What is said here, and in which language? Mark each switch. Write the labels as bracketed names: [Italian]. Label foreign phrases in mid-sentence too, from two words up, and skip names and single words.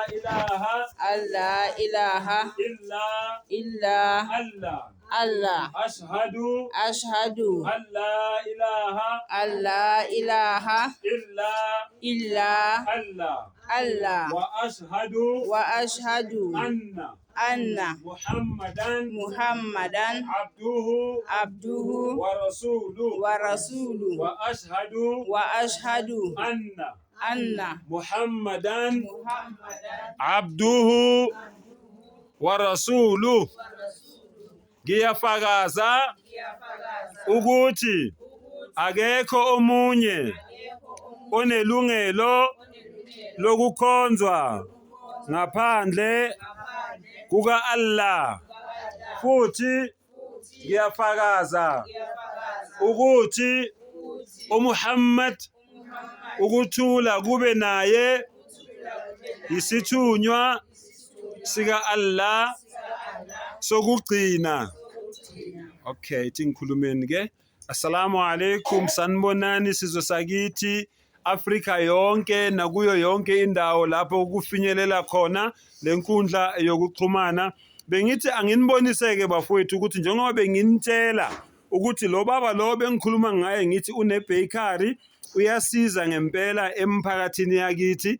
[Arabic] إله إلا الله أشهد أن لا إله إلا الله وأشهد أن محمدا عبده ورسوله وأشهد أن محمدا عبده ورسوله [Zulu] ngiyafakaza ukuthi akekho omunye onelungelo lokukhonzwa ngaphandle kuka Allah, futhi ngiyafakaza ukuthi uMuhammad ukuthula kube naye isithunywa sika Allah sokugcina. Okay, tingikhulumeni ke. [Arabic] السلام عليكم, [Zulu] sanibonani sizwe sakithi Afrika yonke nakuyo yonke indawo lapho kufinyelela khona lenkundla yokuxhumana. Bengithi anginiboniseke bafowethu ukuthi njengoba benginitshela ukuthi lo baba lo bengikhuluma ngaye ngithi une bakery uyasiza ngempela emphakathini yakithi.